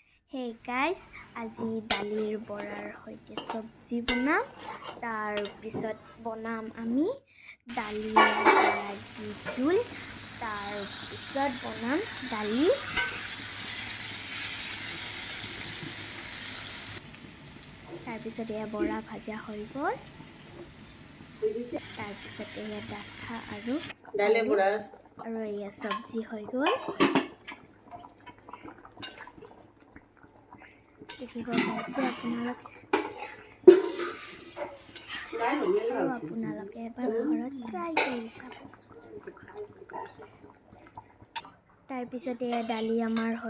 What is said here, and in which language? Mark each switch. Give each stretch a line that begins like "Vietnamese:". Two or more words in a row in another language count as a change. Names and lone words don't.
English: Hey guys,
Assamese: আজি দাইলৰ বৰাৰ হৈতে চব্জী বনাম তাৰ পিছত বনাম আমি দাইলৰ বৰাৰ দি জোল তাৰ পিছত বনাম দাইল তাৰ পিছত এইয়া বৰা ভজা হৈ গ'ল তাৰ পিছত এইয়া ডাঠ আৰু দাইলি বৰাৰ আৰু এইয়া চব্জী হৈ গ'ল দেখিব পাইছে আপোনালোকে এবাৰ ঘৰত ট্ৰাই কৰি চাব তাৰপিছতে দালি আমাৰ হৈ